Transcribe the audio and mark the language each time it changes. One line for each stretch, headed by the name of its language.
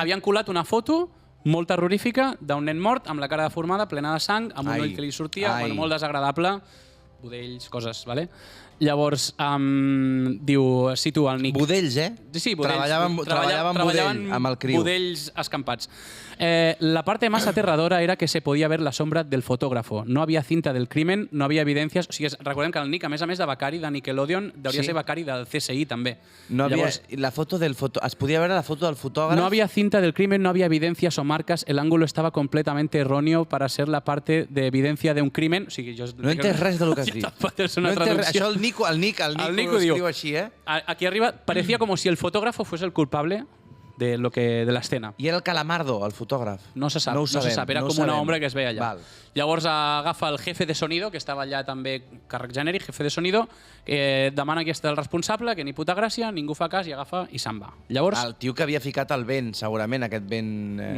Catalan: havien colat una foto molt terrorífica d'un nen mort amb la cara deformada, plena de sang, amb un ull que li sortia, molt desagradable, budells, coses, vale? Llavors, diu, situa el Nick... Budells, eh? Sí, budells. Treballaven amb el criu. Budells escampats.
Spanish: La parte más aterradora era que se podía ver la sombra del fotógrafo. No había cinta del crimen, no había evidencias...
Catalan: O sigui, recordem que el Nick, a més de becari de Nickelodeon, hauria ser becari del CSI, també. No Llavors, la foto del es podia veure la foto del fotògraf?
Spanish: No había cinta del crimen, no había evidencias o marcas, el ángulo estaba completamente erróneo para ser la parte de evidencia de un crimen.
Catalan: O sigui, jo... No he entès res del que has dit. Això el Nico ho escriu així, eh? Aquí arriba,
Spanish: parecía como si el fotógrafo fuese el culpable de la escena.
Catalan: I era el Calamardo, el fotògraf? No se sap, no se sap. Era com una ombra que es veia allà. Val. Llavors agafa el jefe de sonido, que estava allà també, càrrec genèric, jefe de sonido, demana qui està el responsable, que ni puta gràcia, ningú fa cas i agafa i se'n va. Llavors... El tio que havia ficat el vent, segurament, aquest vent...